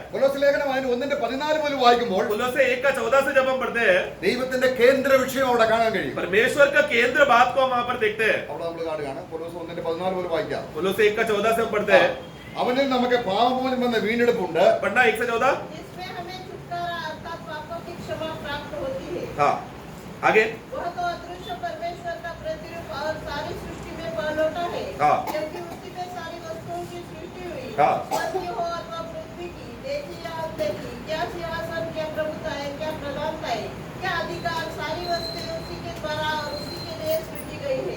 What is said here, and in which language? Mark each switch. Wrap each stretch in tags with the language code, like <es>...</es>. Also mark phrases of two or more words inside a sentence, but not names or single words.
<ml>കൊലോസ്യ ലേഖനം അതിന് 1:14 മുതൽ വായിക്കുമ്പോൾ</ml> <hi>कोलोसे 1:14 से जब हम पढ़ते हैं,</hi> <ml>ദൈവത്തിന്റെ കേന്ദ്ര വിഷയം അവിടെ കാണാൻ കഴിയും.</ml> <hi>परमेश्वर का केंद्र बात को हम वहां पर देखते हैं।</hi> <ml>അവിടെ നമ്മൾ കാണുകയാണ്. കൊലോസ് 1:14 മുതൽ വായിക്കാം.</ml> <hi>कोलोसे 1:14 से हम पढ़ते हैं।</hi> <ml>അവനിൽ നമുക്ക് പാപമോചനം എന്ന വീണ്ടെടുപ്പുണ്ട്.</ml> <hi>पढ़ना 1:14। जिसमें हमें छुटकारा अर्थात पापों की क्षमा प्राप्त होती है। हाँ, आगे। वह तो अदृश्य परमेश्वर का प्रतिरूप और सारी सृष्टि में पहलौठा है, हाँ। क्योंकि उसी में सारी वस्तुओं की सृष्टि हुई। हाँ। स्वर्ग की हो अथवा पृथ्वी की, देखी या अनदेखी, क्या सिंहासन, क्या प्रभुता है, क्या प्रधानता है, क्या अधिकार, सारी वस्तुएं उसी के द्वारा और उसी के लिए सृजी गई है।</hi>